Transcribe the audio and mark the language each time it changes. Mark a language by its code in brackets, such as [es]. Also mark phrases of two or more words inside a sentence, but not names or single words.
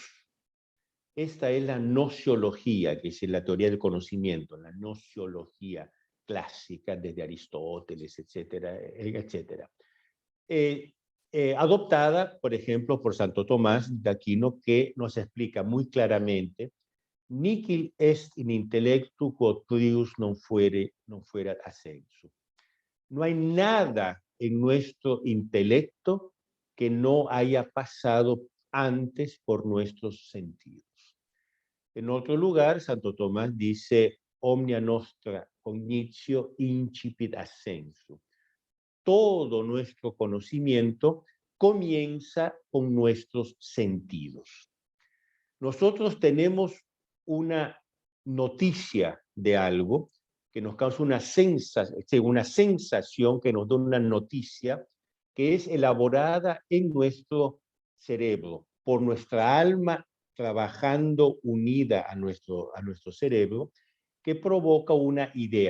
[es] Esta es la nociología, que es la teoría del conocimiento, la nociología clásica desde Aristóteles, etcétera, etcétera. Adoptada, por ejemplo, por Santo Tomás de Aquino, que nos explica muy claramente: [la] nihil est in intellectu quod prius non fuerat assensu. [es] No hay nada en nuestro intelecto que no haya pasado antes por nuestros sentidos. En otro lugar, Santo Tomás dice: [la] omnia nostra cognitio incipit assensu. [es] Todo nuestro conocimiento comienza con nuestros sentidos. Nosotros tenemos una noticia de algo que nos causa una sensación, que nos da una noticia que es elaborada en nuestro cerebro, por nuestra alma trabajando unida a nuestro cerebro, que provoca una idea.